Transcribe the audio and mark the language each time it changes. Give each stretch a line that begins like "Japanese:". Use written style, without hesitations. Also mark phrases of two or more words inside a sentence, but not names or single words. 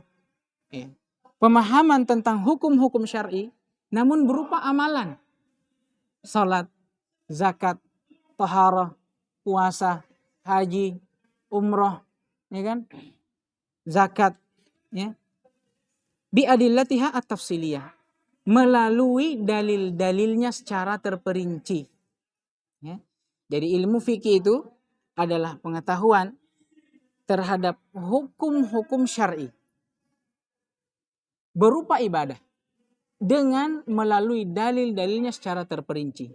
Indonesian: Ya. Pemahaman tentang hukum-hukum syar'i namun berupa amalan. Salat, zakat, taharah, puasa, haji, umroh, ya kan? Zakat, ya.
Arabic: ب أدلتها التفصيلية,
Indonesian: melalui dalil-dalilnya secara terperinci. Ya. Jadi ilmu fikih itu adalah pengetahuan terhadap hukum-hukum syar'i berupa ibadah dengan melalui dalil-dalilnya secara terperinci.